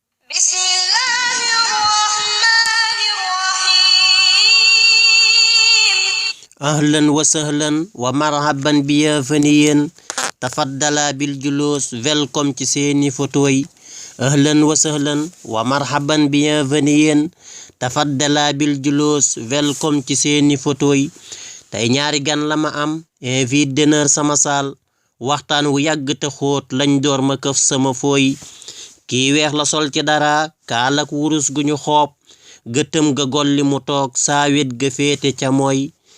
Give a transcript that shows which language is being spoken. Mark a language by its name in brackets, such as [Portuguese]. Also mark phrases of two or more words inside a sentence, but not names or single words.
[Arabic] بسم الله الرحمن الرحيم. أهلًا وسهلًا ومرحبًا، bienvenue. تفضل بالجلوس, [Wolof] welcome ci seeni photo yi. [Arabic] أهلًا وسهلًا ومرحبًا، bienvenue. تفضل بالجلوس, [Wolof] welcome ci seeni photo yi. Tey ñaari gan la ma am, [French] invité d'honneur [Wolof] sama saal. Waxtaan wu yàgg te xóot lañ door ma këf sama fooy. Kii weex la sol ci dara, kaal ak wurus gu ñu xoob. Gëtëm ga golli mu toog, saa wet ga féete ca mooy.